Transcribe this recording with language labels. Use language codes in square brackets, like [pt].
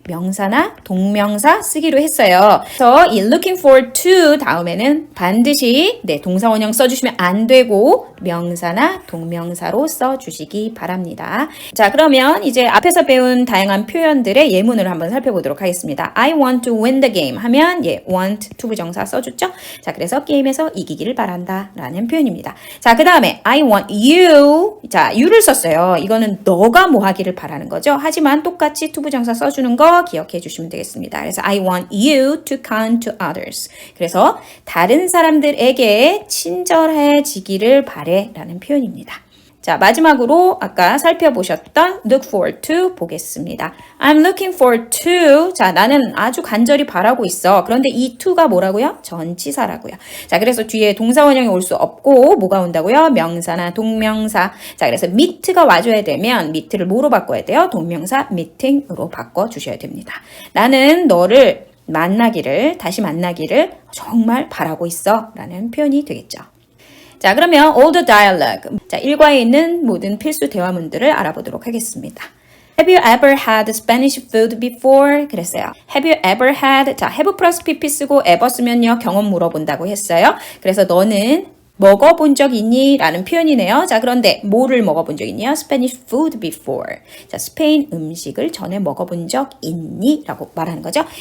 [ko] 명사나 동명사 쓰기로 했어요. 그래서 이 looking forward to 다음에는 반드시 동사원형 써주시면 안 되고 명사나 동명사로 써주시기 바랍니다. 자, 그러면 이제 앞에서 배운 다양한 표현들의 예문을 한번 살펴보도록 하겠습니다. [en] I want to win the game 하면 want [ko] 투부정사 써줬죠? 자, 그래서 게임에서 이기기를 바란다 라는 표현입니다. 자, 그 다음에 [en] I want you. [ko] 자, you를 썼어요. 이거는 너가 뭐 하기를 바라는 거죠. 하지만 똑같이 투부정사 써주는 거 기억해 주시면 되겠습니다. 그래서 [en] I want you to kind to others. [ko] 그래서 다른 사람들에게 친절해지기를 바래 라는 표현입니다. 자, 마지막으로 아까 살펴보셨던 look forward to 보겠습니다. [en] I'm looking forward to. [ko] 자, 나는 아주 간절히 바라고 있어. 그런데 이 to가 뭐라고요? 전치사라고요. 자, 그래서 뒤에 동사원형이 올 수 없고 뭐가 온다고요? 명사나 동명사. 자, 그래서 meet가 와줘야 되면 meet를 뭐로 바꿔야 돼요? 동명사 meeting으로 바꿔주셔야 됩니다. 나는 너를 다시 만나기를 정말 바라고 있어 라는 표현이 되겠죠. 자, 그러면 [en] all the dialogue. [ko] 자, 일과에 있는 모든 필수 대화문들을 알아보도록 하겠습니다. [en] Have you ever had Spanish food before? [ko] 그랬어요. [en] Have you ever had? [ko] 자, have 플러스 pp 쓰고 ever 쓰면요, 경험 물어본다고 했어요. 그래서 너는 먹어본 적 있니? 라는 표현이네요. 자, 그런데 뭐를 먹어본 적 있냐? [en] Spanish food before. [ko] 자, 스페인 음식을 전에 먹어본 적 있니? 라고 말하는 거죠.